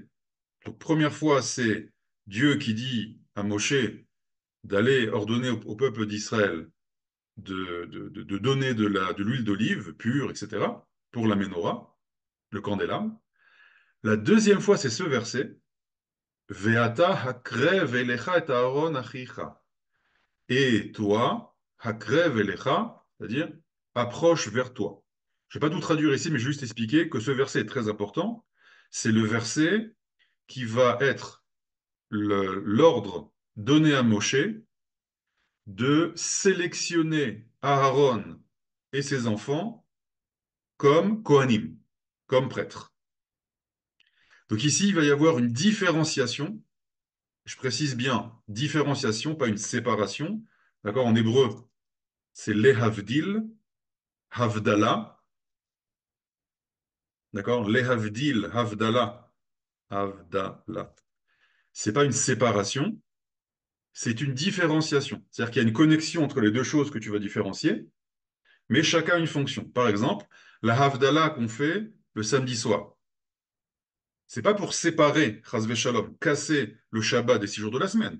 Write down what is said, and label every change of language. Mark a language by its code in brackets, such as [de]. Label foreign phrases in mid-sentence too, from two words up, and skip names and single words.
[fr] Donc, première fois, c'est Dieu qui dit à Moshe d'aller ordonner au peuple d'Israël de donner de l'huile d'olive pure, etc., pour la menorah, le candélabre. La deuxième fois, c'est ce verset. [he] ואתה הקרב אליך את אהרן אחיך. [fr] Et toi, [he] הקרב אליך, [fr] c'est-à-dire approche vers toi. Je ne vais pas tout traduire ici, mais juste expliquer que ce verset est très important. C'est le verset qui va être l'ordre donné à Moshe de sélectionner Aaron et ses enfants comme Kohanim, comme prêtres. Donc ici, il va y avoir une différenciation. Je précise bien, différenciation, pas une séparation. D'accord? En hébreu, c'est [he] להבדיל, הבדלה. [fr] D'accord? [he] להבדיל, הבדלה, הבדלה. [fr] C'est pas une séparation, c'est une différenciation. C'est-à-dire qu'il y a une connexion entre les deux choses que tu vas différencier, mais chacun a une fonction. Par exemple, la havdala qu'on fait le samedi soir. C'est pas pour séparer, [he] חס שלום, [fr] casser le Shabbat des 6 jours de la semaine.